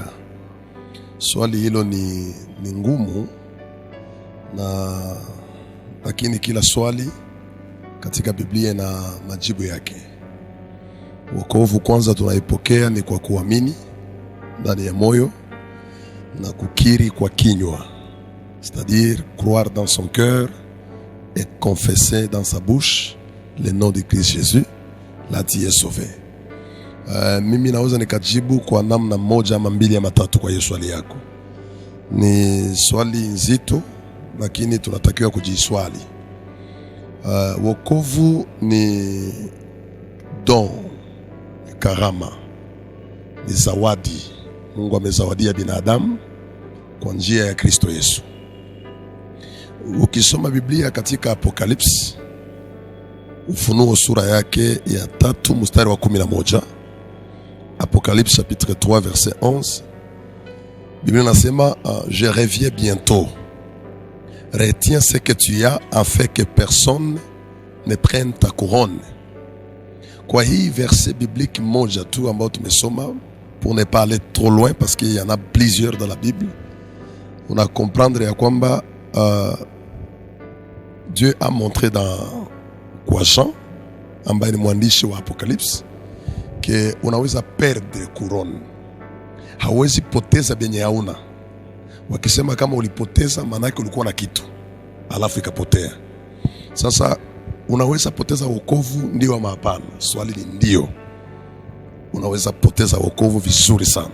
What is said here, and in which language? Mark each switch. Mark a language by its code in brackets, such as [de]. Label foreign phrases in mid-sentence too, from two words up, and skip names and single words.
[sw] Swali hilo ni ngumu, lakini kila swali katika Biblia na majibu yake. Wokovu kwanza tunaipokea ni kwa kuamini ndani ya moyo na kukiri kwa kinywa, [fr] c'est-à-dire croire dans son cœur et confesser dans sa bouche le nom de Christ Jésus, là tu es sauvé. [sw] Mimi naweza nikajibu kwa namna moja ama mbili ama tatu kwa hiyo swali yako. Ni swali nzito, lakini tunatakiwa kujiswali. Wokovu ni don, karama, ni zawadi Mungu amezawadia binadamu kwa njia ya Kristo Yesu. Ukisoma Biblia katika Apocalypse, Ufunuo sura yake ya 3 mstari wa 11, [fr] Apocalypse chapitre 3 verset 11, [sw] Biblia inasema [fr] je reviens bientôt. Retiens ce que tu as afin que personne ne prenne ta couronne. [sw] Kwa hii [fr] verset biblique [sw] moja tu ambao tumesoma, [fr] pour ne pas aller trop loin parce qu'il y en a plusieurs dans la Bible, on a comprendre [sw] ya kwamba [fr] Dieu a montré [sw] kwa Jean ambaye ni mwandishi wa Apocalypse [fr] que unaweza perdre couronne. [sw] Hawezi poteza benye hauna. Wakisema kama ulipoteza, maana yake ulikuwa na kitu alafu ikapotea. Sasa unaweza poteza wokovu, ndio ama hapana? Swali ni ndio. Unaweza poteza wokovu vizuri sana.